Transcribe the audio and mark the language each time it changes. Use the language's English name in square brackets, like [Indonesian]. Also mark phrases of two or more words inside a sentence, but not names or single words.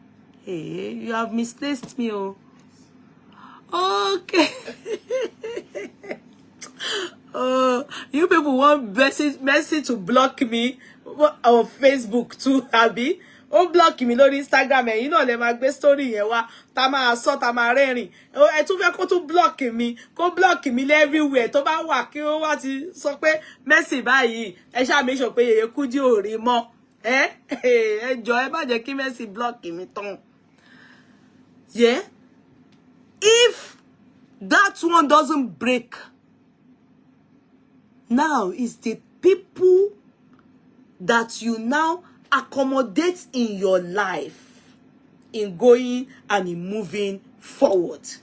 [English] Hey, you have misplaced me, oh. Okay. Oh, you people want Messi to block me on Facebook too, Abby? Oh, block me on Instagram, and you know them make story [Yoruba] yẹn wá. Tá máa sọ, tá máa rẹ́rìn. Oh, ẹ tún fẹ́ kó tún [English] block me, [Yoruba] kó [English] block me [Yoruba] everywhere. Tó bá wà kí ó wá ti sọ pé Messi báyìí, ẹ ṣá [English] make sure [Yoruba] pé Yèyé Kúdí ò rí mọ́. Ẹ jọ̀ọ́ ẹ má jẹ́ kí Messi [English] block me [Yoruba] tán. [English] Yeah? If that one doesn't break, now is the people that you now accommodate in your life, in going and in moving forward.